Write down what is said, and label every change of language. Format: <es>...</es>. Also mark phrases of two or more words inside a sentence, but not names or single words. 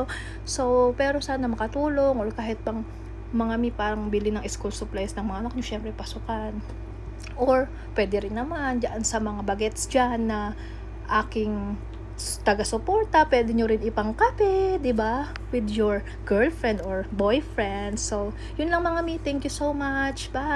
<tl>So, pero sana makatulong or kahit pang mga mi parang bili ng</tl> <en>school supplies</en> <tl>ng mga anak nyo, syempre pasukan. Or, pwede rin naman dyan sa mga bagets dyan na aking taga-suporta, pwede nyo rin ipangkape, di ba?</tl> <en>With your girlfriend or boyfriend.</en> <tl>So, yun lang mga mi.</tl> <en>Thank you so much.</en> <tl>Bye!</tl>